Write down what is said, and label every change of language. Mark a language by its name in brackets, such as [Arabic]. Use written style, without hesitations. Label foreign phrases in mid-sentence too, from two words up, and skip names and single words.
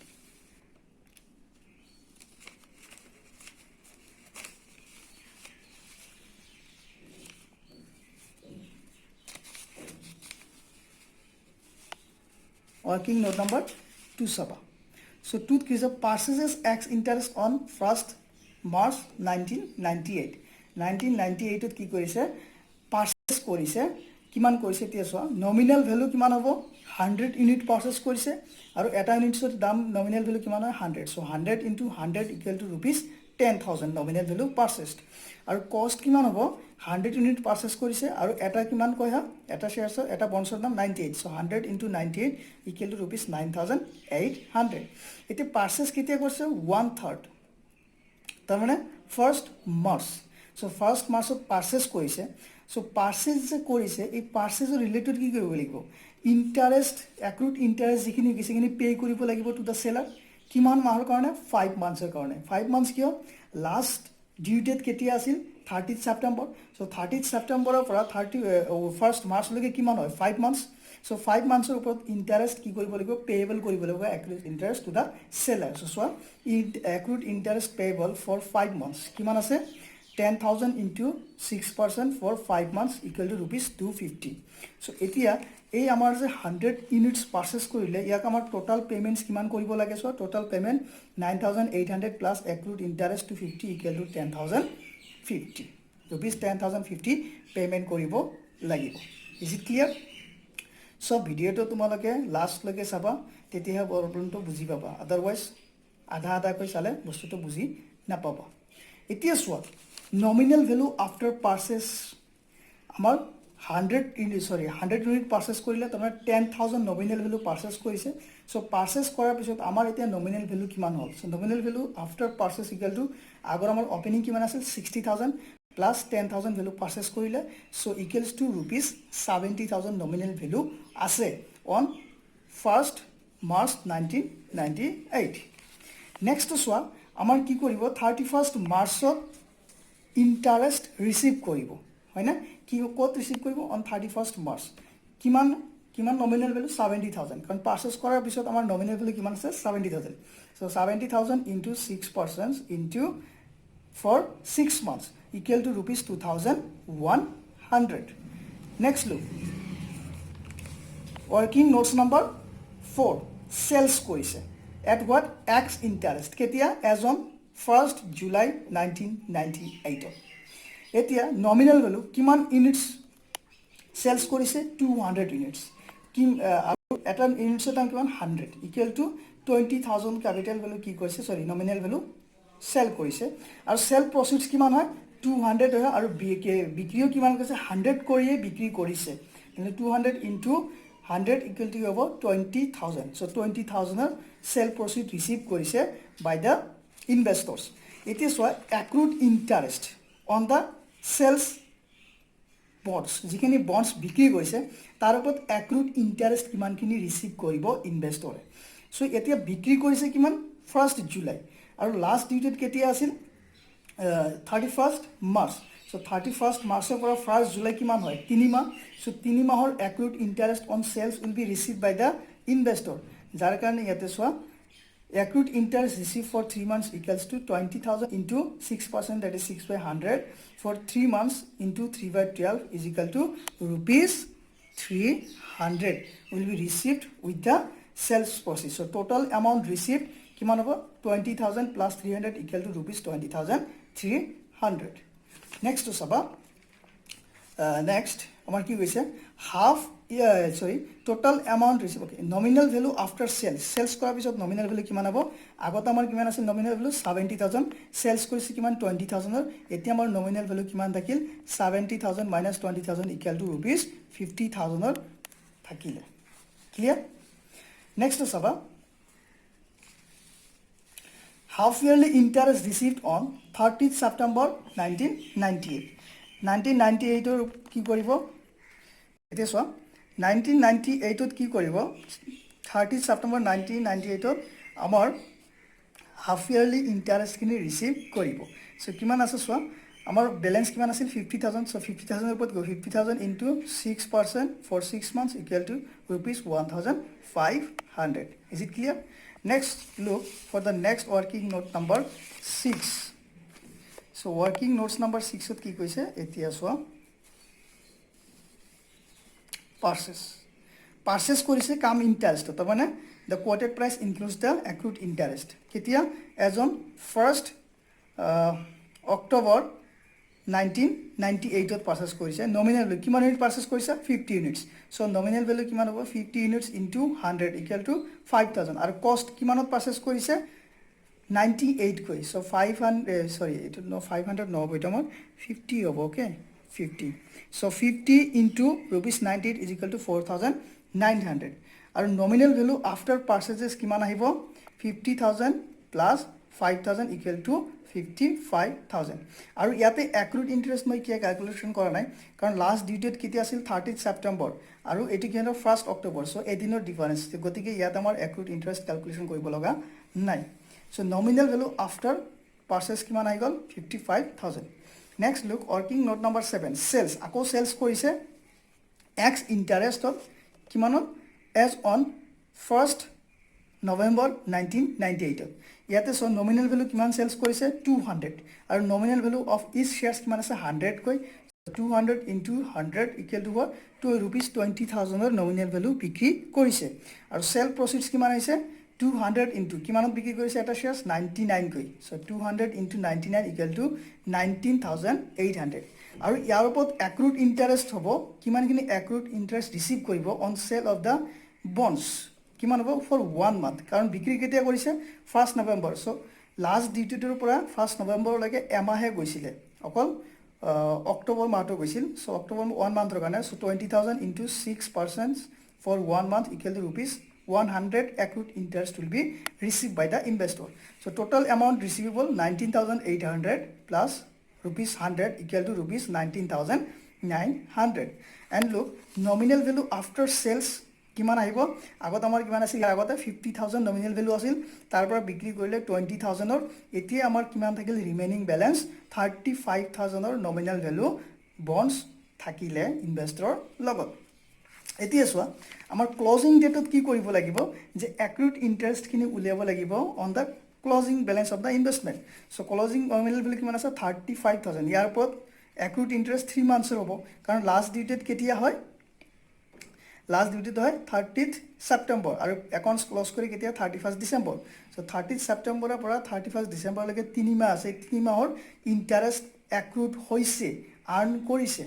[English] working note number 2 saba so 2 is a purchases x interest on 1st March 1998 [Assamese] ত কি কৰিছে [English] পাৰচেজ [Assamese] কৰিছে কিমান কৰিছে এতিয়া চোৱা [English] nominal value [Assamese] কিমান হ'ব 100 [English] unit purchase [Assamese] কৰিছে আৰু এটা ইউনিটৰ দাম [English] nominal value [Assamese] কিমান হয় 100 [English] so 100 into 100 equal to ₹10,000 nominal value purchased [Assamese] আৰু কষ্ট কিমান হ'ব 100 [English] unit purchase [Assamese] কৰিছে আৰু এটা কিমান কয় হা এটা শেয়াৰছৰ এটা বন্ডছৰ দাম 98 [English] so 100 into 98 equal to ₹9,800 [Assamese] এতে পাৰচেজ কেতিয়া কৰিছে 1/3 তাৰ মানে 1st মাৰ্চ so 1st মাৰ্চত পাৰচেজ কৰিছে so পাৰচেজ যে কৰিছে এই পাৰচেজৰ ৰিলেটেড কি কৰিব লাগিব [English] interest accrued interest [Assamese] যিখিনি কিছিখিনি পে কৰিব লাগিব [English] to the seller [Assamese] কিমান মাহৰ কাৰণে 5 মান্থছৰ কাৰণে 5 মান্থছ কিয় [English] last due date [Assamese] কেতিয়া আছিল 30 সেপ্টেম্বৰ so 30 সেপ্টেম্বৰৰ পৰা 1st মাৰ্চলৈকে কিমান হয় 5 মান্থছ so 5 মান্থছৰ ওপৰত ইন্টাৰেষ্ট কি কৰিব লাগিব পেয়েবল কৰিব লাগিব [English] accrued interest to the seller [Assamese] so চোৱা [English] accrued interest payable for 5 months [Assamese] কিমান আছে [English] 10,000 into 6% for 5 months equal to ₹250 [Assamese] so এতিয়া এই আমাৰ যে 100 [English] units purchase [Assamese] কৰিলে ইয়াক আমাৰ [English] total payments [Assamese] কিমান কৰিব লাগে [English] so total payment 9,800 plus accrued interest to 50 equal to 10,050 ₹10,050 [Assamese] পেমেন্ট কৰিব লাগিব [English] is it clear so [Assamese] ভিডিওটো তোমালোকে লাষ্ট লৈকে চাবা তেতিয়াহে প্ৰবলেমটো বুজি পাবা আদাৰৱাইজ আধা কৈ চালে বস্তুটো বুজি নাপাবা এতিয়া চোৱা [English] nominal value after purchase [Assamese] আমাৰ 100 ইউনিট পারচেজ কৰিলে তোমাৰ [English] 10,000 nominal value [Assamese] পারচেজ কৰিছে [English] so purchase [Assamese] কৰাৰ পিছত আমাৰ এতিয়া [English] nominal value [Assamese] কিমান হ'ল সো [English] nominal value after purchase equal to [Assamese] আগৰ আমাৰ opening কিমান আছিল 60,000 [English] plus 10,000 value [Assamese] পারচেজ কৰিলে সো [English] equals to ₹70,000 nominal value [Assamese] আছে [English] on 1st March 1998 next [Assamese] চোৱা আমাৰ কি কৰিব 31st মাৰ্চত [English] interest receive [Assamese] কৰিব হয় না কি কত রিসিভ কৰিব [English] on 31st March [Assamese] কিমান [English] nominal value [Assamese] 70,000 কাৰণ পারচেজ কৰাৰ পিছত আমাৰ [English] nominal value [Assamese] কিমান আছে 70,000 [English] so 70,000 into 6% into for 6 months equal to [Assamese] ₹2,100 [English] next look working notes number 4 sales [Assamese] কৰিছে [English] at what x interest [Assamese] কেতিয়া [English] as on 1st July 1998 [Assamese] এতিয়া [English] nominal value [Assamese] কিমান [English] units sales [Assamese] কৰিছে 200 ইউনিটস কি আৰু এটা ইউনিটসৰ দাম কিমান 100 [English] equal to 20,000 capital value [Assamese] কি কৰিছে [English] sorry nominal value sell [Assamese] কৰিছে আৰু সেল প্ৰসিডস কিমান হয় 200 হয় আৰু বিক্ৰীও কিমান কৰিছে 100 কৰিয়ে বিক্ৰী কৰিছে মানে 200 into [English] 100 equal to over 20,000 so 20,000 sale proceed receive [Assamese] কৰিছে [English] by the investors it is why accrued interest on the sales bonds [Assamese] যিখিনি bonds বিক্ৰী কৰিছে তাৰ ওপৰত [English] accrued interest [Assamese] কিমানখিনি ৰিসিভ কৰিব ইনভেষ্টৰে সো এতিয়া বিক্ৰী কৰিছে কিমান 1st জুলাই আৰু [English] last due date [Assamese] কেতিয়া আছিল 31st March. So 31st Marchৰ পৰা 1st July কিমান হয় 3 মাহ. [English] So 3 মাহৰ accrued interest on sales will be received by the investor. [Assamese] যাৰ কাৰণে ইয়াতে চোৱা [English] accrued interest received for 3 months equals to 20,000 into 6%, that is 6 by 100 for 3 months into 3 by 12 is equal to rupees 300 will be received with the sales proceeds. So total amount received [Assamese] কিমান হ'ব [English] 20,000 plus 300 equal to rupees 20,300. Next to চাবা next [Assamese] আমাৰ কি কৈছে [English] half total amount received. Okay, nominal value after sales [Assamese] কৰাৰ পিছত [English] nominal value [Assamese] কিমান হ'ব আগত আমাৰ কিমান আছিল [English] nominal value 70,000 sales [Assamese] কৰিছে কিমান 20,000 ৰ এতিয়া আমাৰ [English] nominal value [Assamese] কিমান থাকিল [English] 70,000 minus 20,000 equal to rupees 50,000 [Assamese] ৰ থাকিলে clear. [English] Next to চাবা half yearly interest received on 30th September 1998. [Assamese] 1998 ৰ কি কৰিব এতিয়া চোৱা 1998 ত কি কৰিব 30th September 1998 ত আমাৰ [English] half yearly interest [Assamese] খিনি ৰিসিভ কৰিব. সো কিমান আছে চোৱা আমাৰ ব্যালেন্স কিমান আছিল 50,000. [English] সো 50,000 [Assamese] ৰ ওপৰত [English] 50,000 into 6% for 6 months equal to rupees 1,500. Is it clear? Next look for the next working note number 6. So working notes number 6 [Assamese] ত কি কৈছে এতিয়া চোৱা পারচেস কৰিছে [English] cum interest [Assamese] তাৰ মানে [English] the quoted price includes the accrued interest [Assamese] কেতিয়া [English] as on 1st October 1998 [Assamese] ত পারচেস কৰিছে [English] nominal value [Assamese] কিমান [English] unit purchase [Assamese] কৰিছে [English] 50 units. So nominal value [Assamese] কিমান হ'ব [English] 50 units into 100 equal to 5,000 আৰু cost [Assamese] কিমানত পারচেস কৰিছে 98 কৈ. [English] So 500 sorry it no 500 no [Assamese] হ'ব এটা মোৰ 50 হ'ব [English] okay 50. So 50 into rupees 98 is equal to 4,900. Our nominal value after purchases [Assamese] কিমান আহিব [English] 50,000 plus 5,000 equal to 55,000. [Assamese] আৰু ইয়াতে [English] accrued interest [Assamese] মই কি ক্যালকুলেশন কৰা নাই কাৰণ লাষ্ট ডিউ ডেট কেতিয়া আছিল 30th September আৰু এটি কি হলো 1st October. So এদিনৰ ডিফারেন্স গতিকে ইয়াত আমাৰ [English] accrued interest [Assamese] ক্যালকুলেশন কৰিব লগা নাই. [English] So nominal value after purchase [Assamese] কিমান আহি গল [English] 55,000. Next look working note number 7 sales [Assamese] আকৌ sales কৰিছে [English] x interest of [Assamese] কিমানত [English] as on 1st November 1998 [Assamese] ইয়াতে সো [English] nominal value [Assamese] কিমান sales কৰিছে 200 আৰু [English] nominal value of each shares [Assamese] কিমান আছে 100 কৈ [English] 200 into 100 equal to what to rupees 20,000 [Assamese] ৰ [English] nominal value [Assamese] বিক্ৰী কৰিছে আৰু [English] sell proceeds [Assamese] কিমান আহিছে [English] 200 into [Assamese] কিমানত বিক্ৰী কৰিছে এটা shares 99 কৈ. [English] So 200 into 99 equal to 19,800 [Assamese] আৰু ইয়াৰ ওপৰত [English] accrued interest [Assamese] হ'ব কিমানখিনি [English] accrued interest receive কৰিব on sale of the bonds [Assamese] কিমান হ'ব [English] for 1 month [Assamese] কাৰণ বিক্ৰী কেতিয়া কৰিছে [English] 1st November. So last due date [Assamese] ৰ পৰা 1st November লৈকে এমাহে গৈছিলে অকল অক্টোবৰ মাহটো গৈছিল. [English] So অক্টোবৰ 1 month [Assamese] ৰ কাৰণে [English] so 20,000 into 6% for 1 month equal to rupees 100 accrued interest will be received by the investor. So total amount receivable 19,800 plus rupees 100 equal to rupees 19,900. And look nominal value after sales [Assamese] কিমান আহিব আগত আমাৰ কিমান আছিল আগতে [English] 50,000 nominal value [Assamese] আছিল তাৰ পৰা বিক্ৰী কৰিলে 20,000 ৰ এতিয়া আমাৰ কিমান থাকিল [English] remaining balance [Assamese] 35,000 ৰ [English] nominal value bonds [Assamese] থাকিলে ইনভেষ্টৰৰ লগত. এতিয়া চোৱা আমাৰ ক্লোজিং ডেটত কি কৰিব লাগিব যে [English] accrued interest [Assamese] খিনি উলিয়াব লাগিব [English] on the closing balance of the investment. So closing nominal value [Assamese] কিমান আছে 35,000 ইয়াৰ ওপৰত [English] accrued interest 3 months [Assamese] হ'ব কাৰণ [English] last due date [Assamese] কেতিয়া হয় [English] last due date [Assamese] হয় 30th September আৰু [English] accounts close [Assamese] কৰি কেতিয়া 31st December. So 30th September ৰ পৰা 31st December লৈকে 3 মাহ আছে 3 মাহৰ ইন্টারেস্ট accrued হৈছে আৰ্ন কৰিছে.